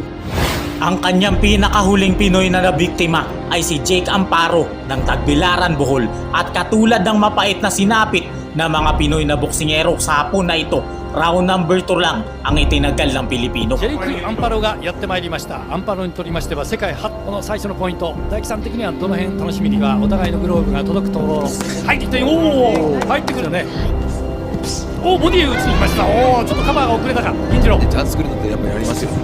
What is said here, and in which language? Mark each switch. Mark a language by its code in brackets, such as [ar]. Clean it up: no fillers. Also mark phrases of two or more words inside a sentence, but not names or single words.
[tl] Ang kanyang pinakahuling Pinoy na nabiktima ay si Jake Amparo ng Tagbilaran Bohol at katulad ng mapait na sinapit na mga Pinoy na boksingero sa hapon na ito, round number 2 lang ang itinagal ng Pilipino. [ja] ジェリーク・アンパロがやってまいりました。アンパロにとりましては世界初この最初のポイント。大樹さん的にはどの辺楽しみにはお互いのグローブが届くところ。入ってきて、おお、入ってくるね。おお、ボディー打ちに来ました。おお、ちょっとカバーが遅れたか。銀次郎。チャンス作るのってやっぱりやりますよ。